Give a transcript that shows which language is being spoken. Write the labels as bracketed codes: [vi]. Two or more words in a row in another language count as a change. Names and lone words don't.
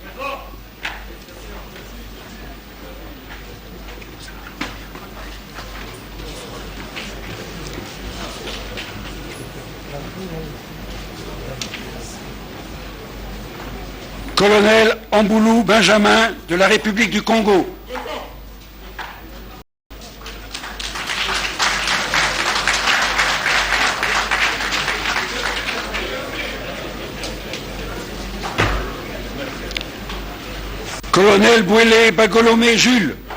[fr] Colonel Amboulou Benjamin de la République du Congo. Colonel Bouélé Bagolomé Jules.